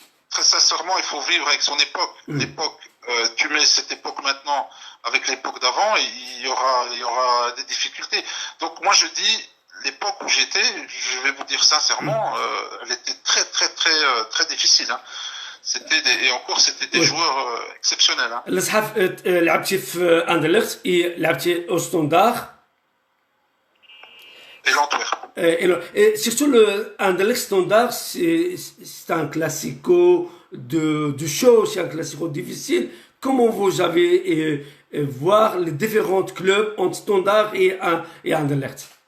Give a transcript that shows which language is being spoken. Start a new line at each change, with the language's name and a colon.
French: Très sincèrement, il faut vivre avec son époque. L'époque, tu mets cette époque maintenant avec l'époque d'avant, il y aura des difficultés. Donc moi je dis, l'époque où j'étais, je vais vous dire sincèrement, elle était très très très très difficile. Hein. C'était des joueurs exceptionnels. Hein.
Arabic: الصحاف لعبتي في اندرلخت لعبتي
French: au Standard Et l'Antwerp. Et surtout le Anderlecht Standard, c'est un classico de show, c'est un classico difficile. Comment vous avez voir les différents clubs entre Standard et Anderlecht?